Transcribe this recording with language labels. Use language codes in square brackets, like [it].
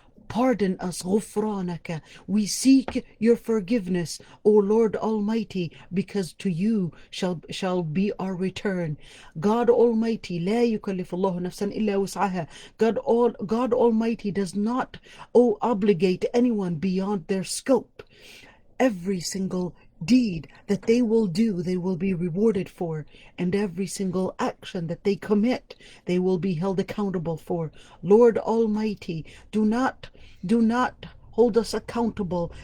[en] Pardon us, غفرانك. We seek your forgiveness, O Lord Almighty, because to you shall be our return. God Almighty, [ar] لا يكلف الله نفسا إلا وسعها. [en] God Almighty does not obligate anyone beyond their scope. Every single deed that they will do, they will be rewarded for, and every single action that they commit, they will be held accountable for. Lord Almighty, do not hold us accountable.